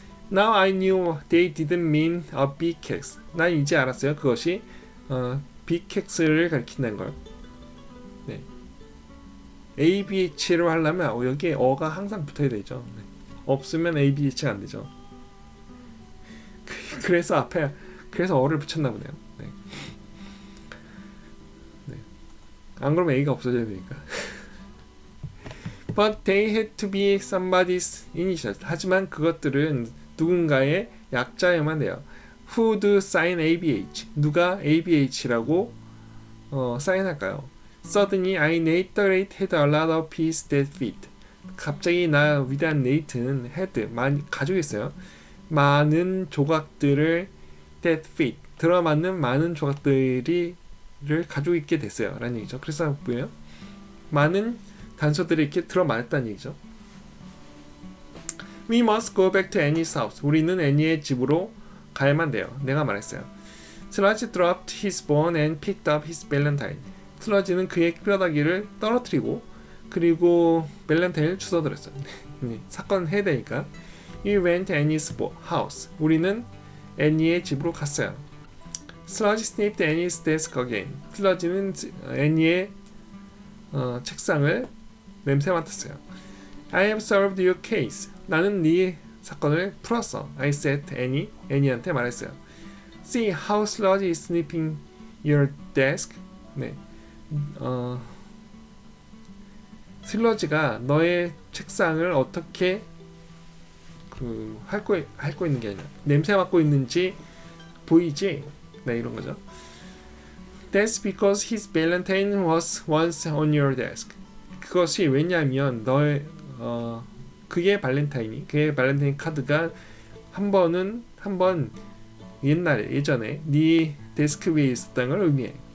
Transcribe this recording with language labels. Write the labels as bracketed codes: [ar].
[en] Now I knew they didn't mean a big X. [ko] 난 이제 알았어요. 그것이 [en] big X [ko] 를 가리킨다는 걸. 네. ABH로 하려면 여기에 어가 항상 붙어야 되죠. 네. 없으면 ABH가 안 되죠. 그래서 어를 붙였나 보네요. 네. 네. 안 그러면 A가 없어져야 되니까. [en] But they had to be somebody's initials. [ko] 하지만 그것들은 누군가의 약자여야만 돼요. [en] Who do sign ABH? [ko] 누가 ABH라고 사인할까요? [en] Suddenly I Nate had a lot of pieces that fit. [ko] 갑자기 나 위대한 네이트는 가지고 있어요. 많은 조각들을 [en] that fit, [ko] 들어맞는 많은 조각들을 가지고 있게 됐어요 라는 얘기죠. 그래서 뭐예요? 많은 단서들이 이렇게 들어맞았다는 얘기죠. [en] We must go back to Annie's house. [ko] 우리는 애니의 집으로 가야만 돼요. 내가 말했어요. [en] Sludge dropped his bone and picked up his valentine. [ko] 슬러지는 그의 뼈다귀를 떨어뜨리고 그리고 밸런타인을 주워들었어요. 사건 해야 되니까. [en] We went to Annie's house. [ko] 우리는 애니의 집으로 갔어요. [en] Sludge sniffed Annie's desk again. [ko] 슬러지는 애니의 책상을 냄새 맡았어요. [en] I have solved your case. [ko] 나는 네 사건을 풀었어. [en] I said to Annie. [ko] 애니한테 말했어요. [en] See how Sludge is sniffing your desk. [ko] 네. 슬러지가 너의 책상을 어떻게 핥고 있는 게 아니라 냄새 맡고 있는지 보이지? 네, 이런 거죠. [en] That's because his valentine was once on your desk. [ko] 그것이 왜냐하면 그의 발렌타인 카드가 한 번 예전에 네 데스크 위에 있었다는 걸 의미해.